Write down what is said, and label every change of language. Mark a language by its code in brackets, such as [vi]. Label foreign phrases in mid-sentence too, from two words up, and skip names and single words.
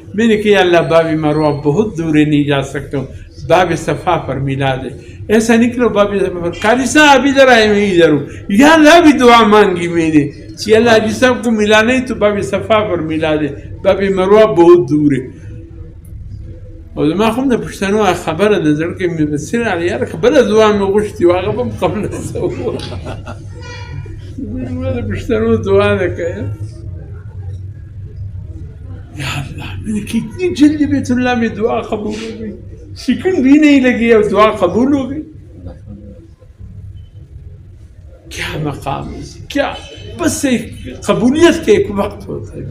[ur] میں نے کہا [ar] یا اللہ [ur] باب مروہ بہت دور ہے, نہیں جا سکتا ہوں, باب صفا پر ملا دے. ایسا نکلو باب صفا پر, قاری صاحب ادھر آئے میں ادھر ہوں. [ar] یا اللہ [ur] بھی دعا مانگی میں نے کہ اللہ حاجی صاحب کو ملا نہیں تو باب صفا پر ملا دے, باب مروہ بہت دور ہے. [ps] او زما خو د پښتنو خبره د زړه کې مې بسره علي یاره خبره دعا مې غوښتي و هغه هم قبل سو مې د پښتنو دعا نه کوي. [ar] یا اللہ [ur] میں نے کتنی جلدی بیت اللہ میں دعا قبول ہو گئی. سیکنڈ بھی نہیں لگی اور دعا قبول ہو گئی. کیا مقام ہے, کیا بس ایک قبولیت کے ایک وقت ہوتا ہے.